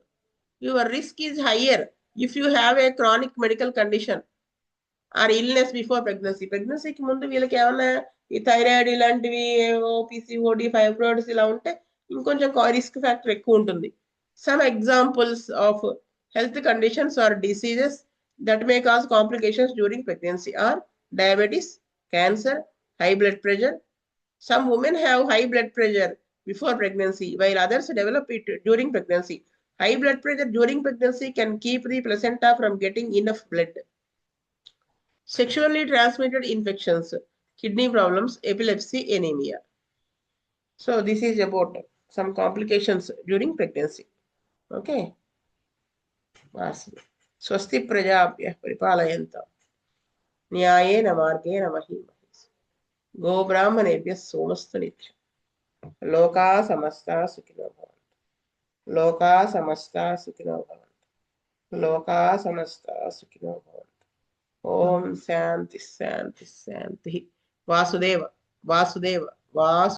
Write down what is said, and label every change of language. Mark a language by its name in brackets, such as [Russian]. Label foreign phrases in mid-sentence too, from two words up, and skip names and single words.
[English] your risk is higher if you have a chronic medical condition or illness before pregnancy. [Telugu] ప్రెగ్నెన్సీకి ముందు వీళ్ళకి ఏమన్నా ఈ థైరాయిడ్ ఇలాంటివి, పిసిఓడి, ఫైబ్రాయిడ్స్ ఇలా ఉంటే ఇంకొంచెం [English] risk factor [Telugu] ఎక్కువ ఉంటుంది. [English] some examples of health conditions or diseases that may cause complications during pregnancy are diabetes, cancer, high blood pressure. Some women have high blood pressure before pregnancy, while others develop it during pregnancy. High blood pressure during pregnancy can keep the placenta from getting enough blood. Sexually transmitted infections, kidney problems, epilepsy, anemia. So this is about some complications during pregnancy. Okay. [Sanskrit] స్వస్తి ప్రజాభ్యః పరిపాలయంతాం న్యాయేన మార్గేణ మహీం మహీష్. గోబ్రాహ్మణేభ్యః సోమస్తు నిత్యం. లోకా సమస్తా సుఖినో భవంతు. లోకా సమస్తా సుఖినో భవంతు. లోకా సమస్తా సుఖినో భవంతు. ఓం శాంతి శాంతి శాంతి. వాసుదేవ వాసుదేవ వాసు